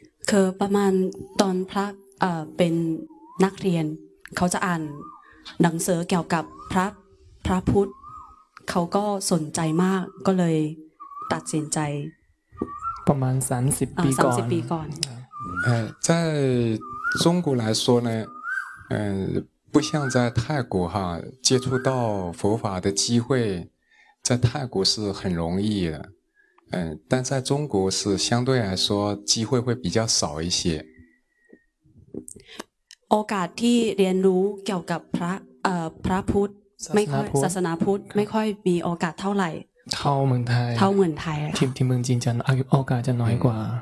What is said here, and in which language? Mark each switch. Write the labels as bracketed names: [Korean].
[Thai] คือประมาณตอนพระเป็นนักเรียนเขาจะอ่านหนังสือเกี่ยวกับพระพุทธเขาก็สนใจมากก็เลยตัดสินใจ ประมาณ30ปีก่อน 30ปีก่อน [Chinese] 在中国来说呢不像在泰国哈接触到佛法的机会在泰国是很容易的但在中国是相对来说机会会比较少一些 [Thai] โอกาสที่เรียนรู้เกี่ยวกับพระพุทธไม่ค่อยศาสนาพุทธไม่ค่อยมีโอกาสเท่าไหร่ เท่าเหมือนไทยที่เมืองจีนจะโอกาสจะน้อยกว่า